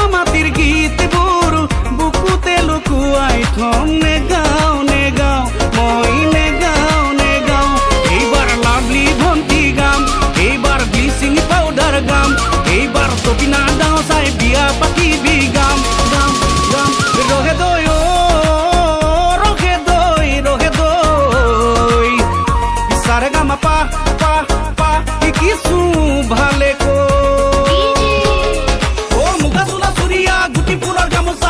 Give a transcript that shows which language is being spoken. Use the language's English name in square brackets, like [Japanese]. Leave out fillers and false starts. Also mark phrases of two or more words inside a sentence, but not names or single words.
[Assamese] মাটিৰ গীতবোৰ বুকুতে লুকুৱাই থম নে গাও মই নে গাও এইবাৰ লাভলি ভণ্টি গাম এইবাৰ [English] bleaching powder [Assamese] গাম এইবাৰ তপিনা ডাও চাই বিয়া পাতিবি গাম ৰহে দই ও সারে গামা পা পা পা কিছু ভালে কই ও মুগা চোলা চুৰিয়া গুটি ফুলৰ গামোচা